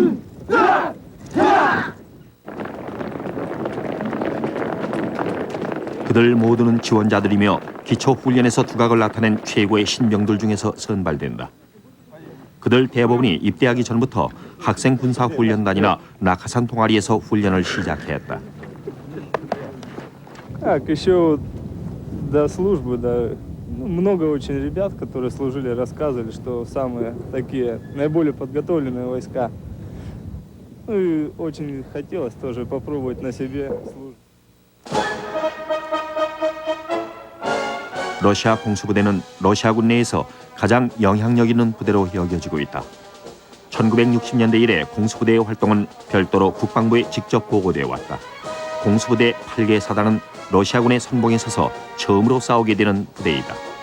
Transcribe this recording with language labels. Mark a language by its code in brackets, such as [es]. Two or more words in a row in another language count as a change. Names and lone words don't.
[ko] 그들 모두는 지원자들이며 기초훈련에서 두각을 나타낸 최고의 신병들 중에서 선발된다. 그들 대부분이 입대하기 전부터 학생 군사훈련단이나 낙하산 동아리에서 훈련을 시작했다. [ru] Еще до службы, много очень ребят, которые служили, рассказывали, что самые такие наиболее подготовленные войска. Ну и очень хотелось тоже попробовать на себе службу. [ko] 러시아 공수부대는 러시아군 내에서 가장 영향력 있는 부대로 여겨지고 있다. 1960년대 이래 공수부대의 활동은 별도로 국방부에 직접 보고되어 왔다. 공수부대 8개 사단은 러시아군의 선봉에 서서 처음으로 싸우게 되는 부대이다.